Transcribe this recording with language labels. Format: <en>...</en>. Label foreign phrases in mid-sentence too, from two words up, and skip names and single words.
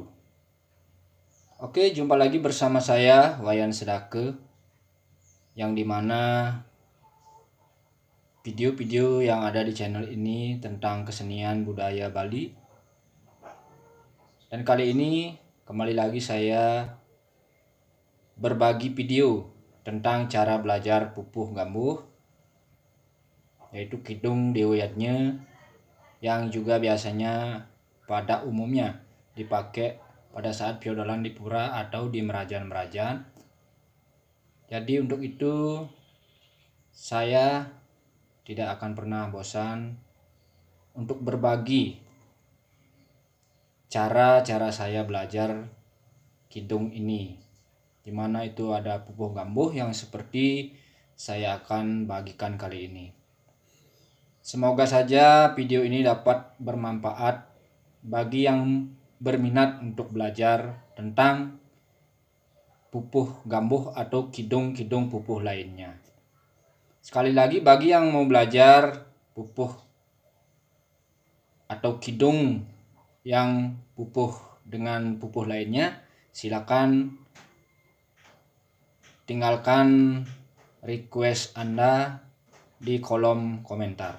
<id>Oke, jumpa lagi bersama saya Wayan Sedake, yang dimana video-video yang ada di channel ini tentang kesenian budaya Bali. Dan kali ini kembali lagi saya berbagi video tentang cara belajar pupuh gambuh, yaitu kidung dewayatnya, yang juga biasanya pada umumnya dipakai pada saat piodolan di pura atau di merajan-merajan. Jadi untuk itu saya tidak akan pernah bosan untuk berbagi cara-cara saya belajar kidung ini, dimana itu ada pupuh gambuh yang seperti saya akan bagikan kali ini. Semoga saja video ini dapat bermanfaat bagi yang berminat untuk belajar tentang pupuh gambuh atau kidung-kidung pupuh lainnya. Sekali lagi, bagi yang mau belajar pupuh atau kidung yang pupuh dengan pupuh lainnya, silakan tinggalkan request Anda di kolom komentar.</id>